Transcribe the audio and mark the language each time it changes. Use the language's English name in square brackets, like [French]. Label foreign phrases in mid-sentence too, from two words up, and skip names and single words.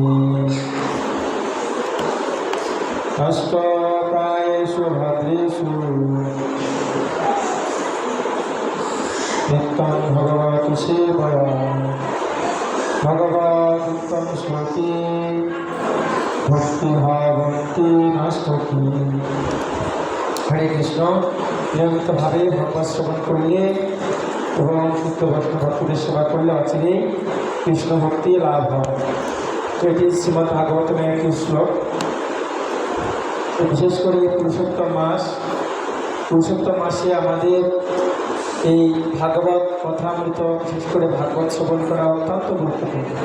[Sanskrit] नष्टप्रायेषु भद्रेषु नित्यं भगवत सेवया भगवदुत्तम श्लोके भक्तिभावन्ति नष्टति। हरे कृष्ण। [Bangla] নিয়মিতভাবে ভগবত শ্রবণ করলে এবং শুদ্ধ ভক্তদের সেবা করলে অচিরেই কৃষ্ণ ভক্তি লাভ হয়। তো এটি শ্রীমদ্ ভাগবতের একটি শ্লোক। বিশেষ করে পুরুষোত্তম মাসে আমাদের এই ভাগবত কথামৃত বিশেষ করে ভাগবত শ্রবণ করা অত্যন্ত গুরুত্বপূর্ণ।